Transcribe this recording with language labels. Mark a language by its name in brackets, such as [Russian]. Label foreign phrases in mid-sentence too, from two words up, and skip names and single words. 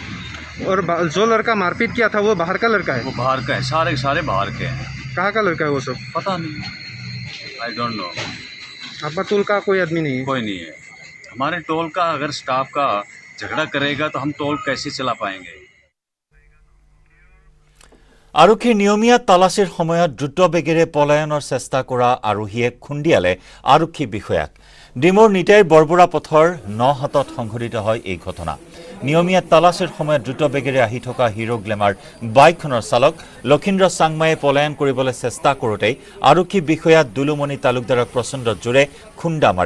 [Hindi] और जो लड़का मारपीट किया था वो बाहर का लड़का है? वो बाहर का है, सारे के सारे बाहर के हैं। कहाँ का लड़का है वो सब? पता नहीं, [English] I don't know. [Hindi] आपका टोल का कोई आदमी नहीं है? कोई नहीं है। हमारे टोल का अगर स्टाफ का झगड़ा करेगा तो हम टोल कैसे चला पाएंगे? [Assamese] আৰক্ষীৰ নিয়মীয়া তালাচীৰ সময়ত দ্ৰুত বেগেৰে পলায়নৰ চেষ্টা কৰা আৰোহীয়ে খুন্দিয়ালে আৰক্ষী বিষয়াক। ডিমোৰ নিতাইৰ বৰবৰা পথৰ নহাটত সংঘটিত হয় এই ঘটনা। নিয়মীয়া তালাচীৰ সময়ত দ্ৰুত বেগেৰে আহি থকা হিৰো গ্লেমাৰ বাইকখনৰ চালক লক্ষীন্দ্ৰ চাংমায়ে পলায়ন কৰিবলৈ চেষ্টা কৰোঁতেই আৰক্ষী বিষয়া দুলুমণি তালুকদাৰক প্ৰচণ্ড জোৰে খুন্দা মাৰে।